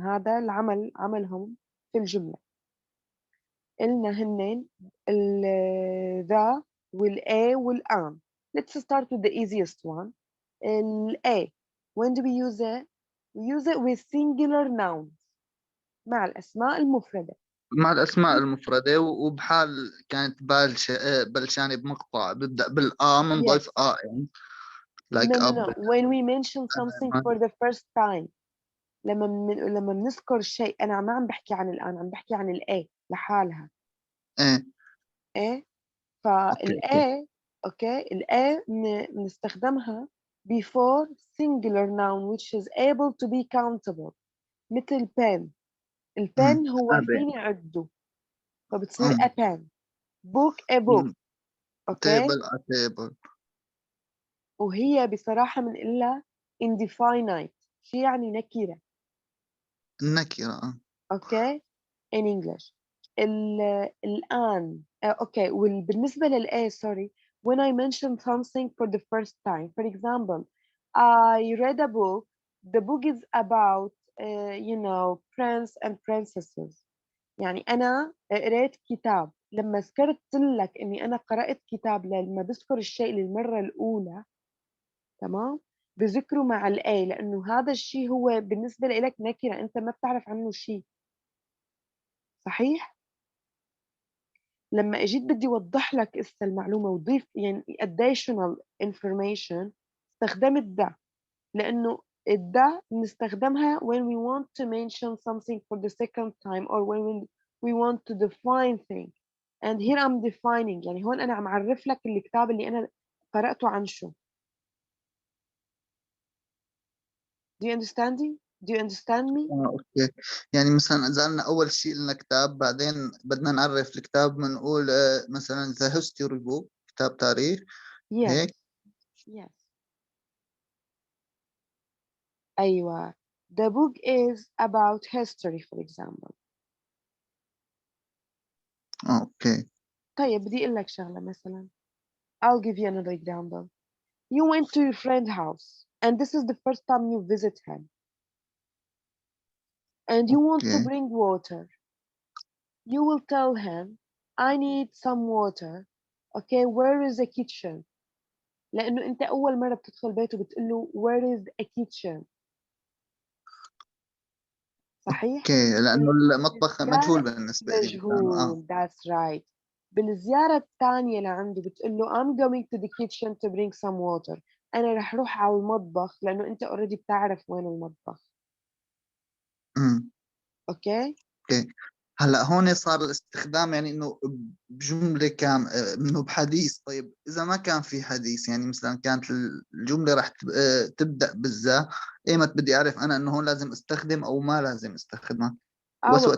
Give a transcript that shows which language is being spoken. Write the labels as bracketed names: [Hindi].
[Arabic] هذا العمل عملهم في الجملة. قلنا هنين the والA والan. [English] Let's start with the easiest one. A. When do we use it? We use it with singular nouns [Arabic] مع الأسماء المفردة. مع الأسماء المفردة، وبحال كانت بلشانة بمقطع ببدأ بالآ بنضيف [English] Yes. يعني like No. When we mention something for the first time. [Arabic] لما بنذكر شيء، أنا ما عم بحكي عن الآن، عم بحكي عن الA لحالها. إيه. [English] فالA okay الA بنستخدمها before singular noun which is able to be countable. [Arabic] مثل pen. البن هو فيني عده، فبتصير a pen. [English] book a book. okay. table a table. [Arabic] وهي بصراحة بنقلها indefinite. شو يعني نكرة؟ النكرة. [English] okay in English. الآن okay. بالنسبة للA sorry, when I mention something for the first time, for example, I read a book. The book is about you know prince and princesses. [Arabic] يعني أنا قرأت كتاب. لما ذكرت لك إني أنا قرأت كتاب، لما بذكر الشيء للمرة الأولى تمام بذكره مع الآي، لأنه هذا الشيء هو بالنسبة لك نكرة، أنت ما بتعرف عنه شيء. صحيح؟ لما اجيت بدي اوضح لك اسا المعلومه وضيف يعني additional information استخدمت ده، لانه الدا بنستخدمها [English] when we want to mention something for the second time or when we want to define thing. and here I'm defining، [Arabic] يعني هون انا عم اعرف لك الكتاب اللي انا قرأته عن شو. [English] Do you understand me? Do you understand me? [Arabic] اوكي، يعني مثلا اذا لنا اول شيء لنا كتاب، بعدين بدنا نعرف الكتاب بنقول مثلا ذا هيستوري بوك، كتاب تاريخ [English] Yes. [Arabic] هيك. [English] Yes. [Arabic] أيوة. [English] The book is about history for example. [Arabic] اوكي. طيب بدي أقول لك شغلة مثلا. [English] I'll give you another example. You went to your friend's house and this is the first time you visit him and you want to [Arabic] اوكي. [English] bring water. You will tell him, I need some water. Okay, where is the kitchen? [Arabic] لأنه أنت أول مرة بتدخل بيته بتقول له [English] where is a kitchen. [Arabic] صحيح؟ اوكي، لانه المطبخ بالزيارة مجهول بالنسبه لي مثلا. [English] مجهول. That's right. [Arabic] بالزيارة الثانية لعنده بتقول له [English] I'm going to the kitchen to bring some water. [Arabic] أنا رح روح على المطبخ لأنه أنت already بتعرف وين المطبخ. امم. أوكي؟ اوكي. هلا هون صار الاستخدام يعني انه بجمله كام انه بحديث. طيب اذا ما كان في حديث، يعني مثلا كانت الجمله راح تبدا بالذا، ايمت بدي اعرف انا انه هون لازم استخدم او ما لازم استخدمها؟ بس وقت